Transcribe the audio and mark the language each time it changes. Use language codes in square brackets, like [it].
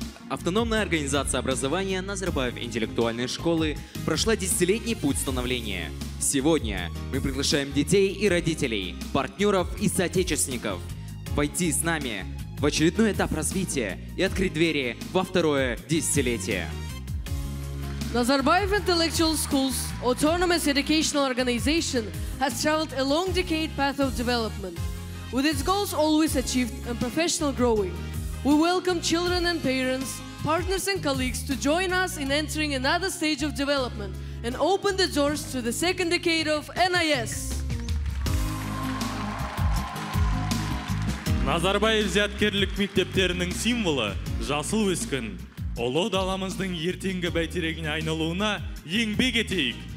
[ru] Автономная организация образования Назарбаев интеллектуальной школы прошла 10-летний путь становления. Сегодня мы приглашаем детей и родителей, партнеров и соотечественников войти с нами в очередной этап развития и открыть двери во второе десятилетие. [en] Nazarbayev Intellectual Schools Autonomous Educational Organization has traveled a long decade path of development, with its goals always achieved and professional growing. We welcome children and parents, partners and colleagues to join us in entering another stage of development and open the doors to the second decade of NIS. [kk] Назарбаев зияткерлік мектептерінің символы жасыл өскін. Ұлы даламыздың ертеңгі бәйтерегіне айналуына еңбек етейік.